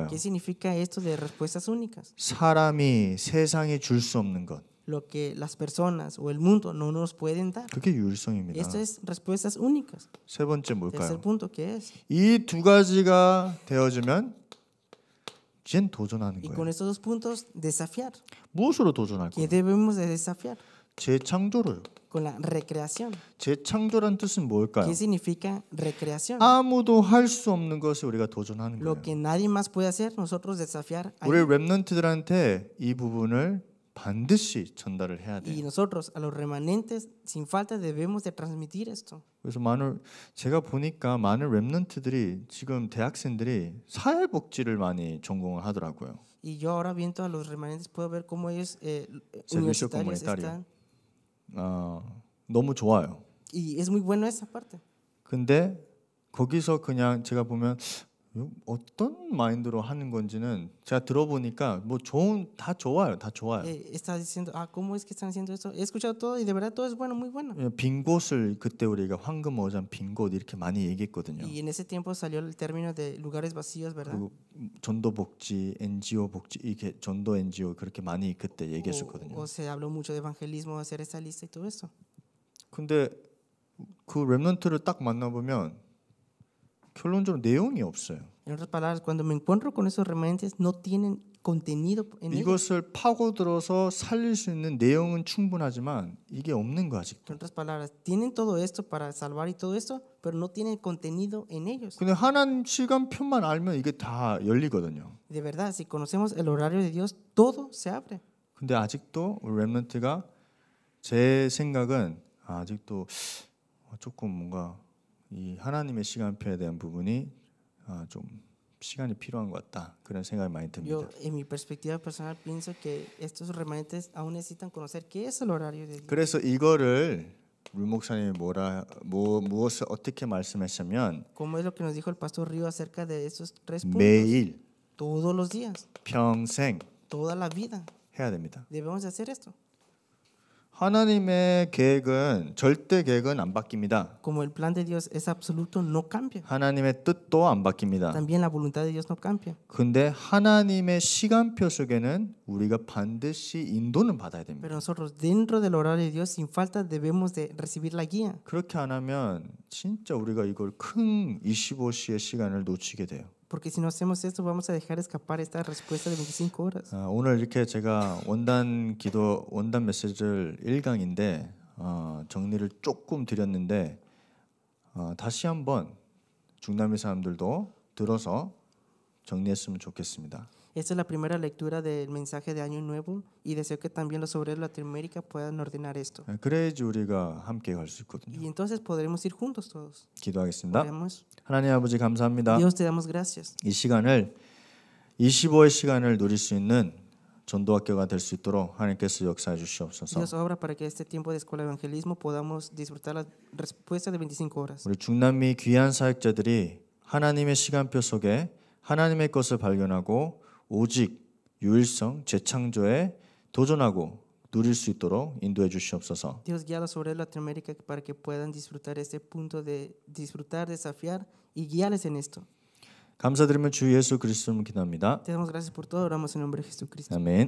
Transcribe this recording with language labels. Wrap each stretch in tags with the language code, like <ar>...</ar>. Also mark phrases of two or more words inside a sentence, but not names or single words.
<es>¿Qué significa esto de respuestas únicas?</es> <ko>사람이 세상에 줄 수 없는 것.</ko> <es>Lo que las personas o el mundo no nos pueden dar.</es> <ko>그게 유일성입니다.</ko> <es>Esto es respuestas únicas.</es> <ko>세 번째</ko> <es>Tercer</es> <ko>뭘까요?</ko> <es>punto, ¿qué es?</es> <ko>이 두 가지가 되어지면 이젠 도전하는</ko> <es>Y</es> <ko>거예요.</ko> <es>con estos dos puntos, desafiar.</es> <ko>무엇으로 도전할</ko> <es>¿Qué</es> <ko>거예요?</ko> <es>debemos de desafiar?</es> <ko>재창조로요.</ko> <es>Con la recreación.</es> <ko>재창조란 뜻은 뭘까요?</ko> <es>¿Qué significa recreación?</es> <ko>아무도 할 수 없는 것을 우리가 도전하는</ko> <es>Lo</es> <ko>거예요.</ko> <es>que nadie más puede hacer, nosotros desafiar. ahí.</es> <ko>우리 랩런트들한테 이 부분을 반드시 전달을 해야</ko> <es>Y</es> <ko>돼요.</ko> <es>nosotros, a los remanentes, sin falta, debemos de transmitir esto.</es> <ko>그래서 제가 보니까 많은 랩런트들이 지금 대학생들이 사회복지를 많이 전공을 하더라고요.</ko> <es>Y yo ahora viendo a los remanentes puedo ver cómo ellos Servicio universitarios comunitario. están.</es> <ko>너무 좋아요.</ko> <es>Y es muy bueno esa parte.</es> <ko>근데 거기서 그냥 제가 보면 어떤 마인드로 하는 건지는 제가 들어보니까 뭐 다 좋아요. 다 좋아요.</ko> <es>Está diciendo, ¿cómo es que están haciendo esto? He escuchado todo y de verdad todo es bueno, muy bueno.</es> <ko>빈 곳을 그때 우리가 황금 어장 빈 곳 이렇게 많이 얘기했거든요.</ko> <es>Y en ese tiempo salió el término de lugares vacíos, ¿verdad?</es> <ko>그리고 전도 복지, NGO 복지 이게 전도 NGO 그렇게 많이 그때 얘기했었거든요.</ko> <es>O se habló mucho de evangelismo, hacer esta lista y todo eso.</es> <ko>근데 그 랩런트를 딱 만나보면 결론적으로 내용이 없어요.</ko> <es>En otras palabras, cuando me encuentro con esos remanentes, no tienen contenido en ellos.</es> <ko>이것을 파고들어서 살릴 수 있는 내용은 충분하지만 이게 없는 거</ko> <es>En</es> <ko>아직도.</ko> <es>otras palabras, tienen todo esto para salvar y todo esto, pero no tienen contenido en ellos.</es> <ko>근데 하나님 시간표만 알면 이게 다 열리거든요.</ko> <es>De verdad, si conocemos el horario de Dios, todo se abre.</es> <ko>근데 아직도 우리 렘넌트가 제 생각은 아직도 조금 뭔가 이 하나님의 시간표에 대한 부분이 좀 시간이 필요한 것 같다. 그런 생각이 많이 듭니다.</ko> <es>Yo, en mi perspectiva personal, pienso que estos remanentes aún necesitan conocer qué es el horario de Dios.</es> <ko>그래서 이거를 물 목사님이 무엇을 어떻게 말씀하셨냐면</ko> <es>Como es lo que nos dijo el pastor Río acerca de esos 3 puntos.</es> <ko>매일</ko> <es>Todos los días,</es> <ko>평생</ko> <es>toda la vida,</es> <ko>해야 됩니다.</ko> <es>debemos de hacer esto.</es> <ko>하나님의 계획은 절대 계획은 안 바뀝니다.</ko> <es>Como el plan de Dios es absoluto, no cambia.</es> <ko>하나님의 뜻도 안 바뀝니다.</ko> <es>También la voluntad de Dios no cambia.</es> <ko>근데 하나님의 시간표 속에는 우리가 반드시 인도는 받아야 됩니다.</ko> <es>Pero nosotros dentro del horario de Dios sin falta debemos de recibir la guía.</es> <ko>그렇게 안 하면 진짜 우리가 이걸 큰 25시의 시간을 놓치게 돼요.</ko> <es>Porque si no hacemos esto vamos a dejar escapar esta respuesta de 25 horas.</es> <ko>오늘 이렇게 제가 원단 메시지를 1강인데 정리를 조금 드렸는데 다시 한번 중남미 사람들도 들어서 정리했으면 좋겠습니다.</ko> <es>Esta es la primera lectura del mensaje de Año Nuevo y deseo que también los obreros de Latinoamérica puedan ordenar esto.</es> <ko>그래야지 우리가 함께 갈 수 있거든요.</ko> <es>Y entonces podremos ir juntos todos.</es> <ko>기도하겠습니다.</ko> <es>Oremos.</es> <ko>하나님 아버지 감사합니다.</ko> <es>Dios te damos gracias.</es> <ko>이 시간을 25의 시간을 누릴 수 있는 전도학교가 될 수 있도록 하나님께서 역사해 주시옵소서.</ko> <es>Dios obra para que este tiempo de escuela de evangelismo podamos disfrutar la respuesta de 25 horas.</es> <ko>우리 중남미 귀한 사역자들이 하나님의 시간표 속에 하나님의 것을 발견하고 오직 유일성, 재창조에 도전하고 누릴 수 있도록 인도해 주시옵소서.</ko> <es>Dios guía a los obreros de Latinoamérica para que puedan disfrutar este punto de disfrutar, desafiar y guiarles en esto.</es> <ko>감사드리며 주 예수 그리스도를 기도합니다.</ko> <es>Te damos gracias por todo, oramos en el nombre de Jesucristo.</es> <ko>아멘.</ko>